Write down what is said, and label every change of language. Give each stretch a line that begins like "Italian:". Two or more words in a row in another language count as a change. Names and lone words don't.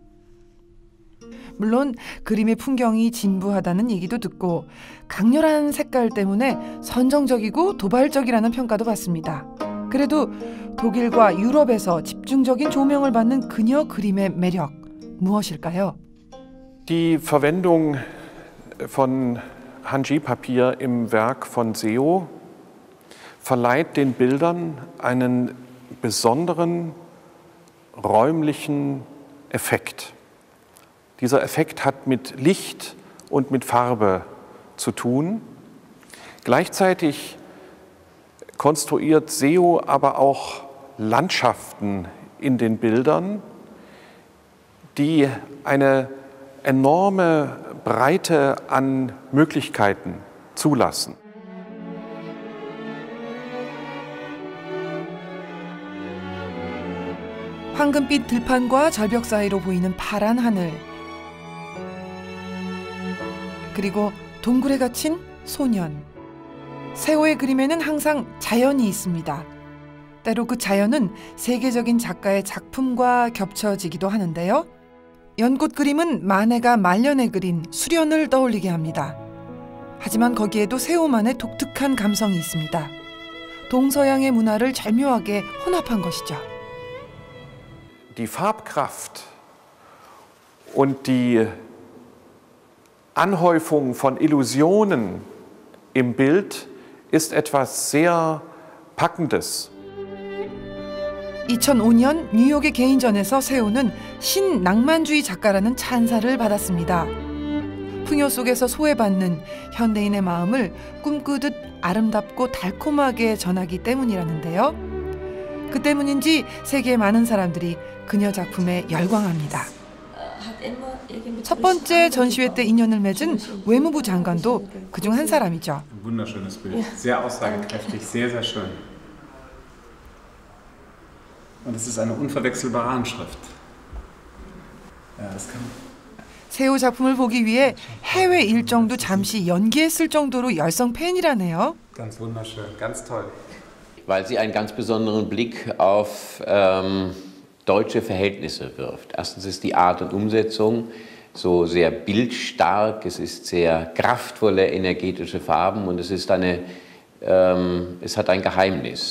Korean: 물론 그림의 풍경이 진부하다는 얘기도 듣고 강렬한 색깔 때문에 선정적이고 도발적이라는 평가도 받습니다. 그래도 독일과 유럽에서 집중적인 조명을 받는 그녀 그림의 매력, 무엇일까요?
German: Die Verwendung von Hanji-Papier im Werk von Seo verleiht den Bildern einen besonderen räumlichen Effekt. Dieser Effekt hat mit Licht und mit Farbe zu tun. Gleichzeitig konstruiert Seo aber auch Landschaften in den Bildern, die eine enorme Breite an Möglichkeiten zulassen.
Korean: 황금빛 들판과 절벽 사이로 보이는 파란 하늘, 그리고 동굴에 갇힌 소년. 세호의 그림에는 항상 자연이 있습니다. 때로 그 자연은 세계적인 작가의 작품과 겹쳐지기도 하는데요. 연꽃 그림은 마네가 말년에 그린 수련을 떠올리게 합니다. 하지만 거기에도 세호만의 독특한 감성이 있습니다. 동서양의 문화를 절묘하게 혼합한 것이죠.
German: Die Farbkraft und die Anhäufung von Illusionen im Bild ist etwas sehr Packendes.
Korean: 2005년 뉴욕의 개인전에서 세호는 신낭만주의 작가라는 찬사를 받았습니다. 풍요 속에서 소외받는 현대인의 마음을 꿈꾸듯 아름답고 달콤하게 전하기 때문이라는데요. 그 때문인지 세계의 많은 사람들이 그녀 작품에 열광합니다. 첫 번째 전시회 때 인연을 맺은 외무부 장관도 그중 한 사람이죠.
German: Wunderschönes Bild, sehr aussagekräftig, sehr, sehr schön. Und es ist eine unverwechselbare Handschrift. Ja, das kann.
Korean: 세호 작품을 보기 위해 해외 일정도 잠시 연기했을 정도로 열성 팬이라네요.
German: Ganz wunderschön, ganz toll. Weil sie einen ganz besonderen Blick auf deutsche Verhältnisse wirft. Erstens ist die Art und Umsetzung so sehr bildstark, es ist sehr kraftvolle, energetische Farben und es hat ein Geheimnis.